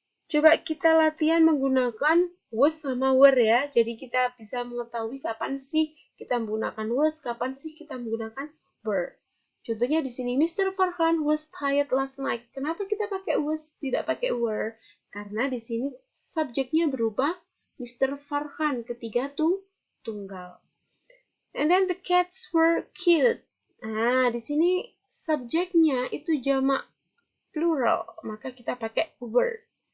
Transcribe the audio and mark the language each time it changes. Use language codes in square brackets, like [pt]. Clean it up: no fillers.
[id] Coba kita latihan menggunakan was sama were ya. Jadi kita bisa mengetahui kapan sih kita menggunakan was, kapan sih kita menggunakan were. Contohnya di sini, Mr. [en] Farhan was tired last night. [id] Kenapa kita pakai was, tidak pakai were? Karena di sini subjeknya berubah Mr. [en] Farhan, [id] ketiga tunggal. [en] And then the cats were cute. [id] Nah, di sini subjeknya itu jamak plural, maka kita pakai were.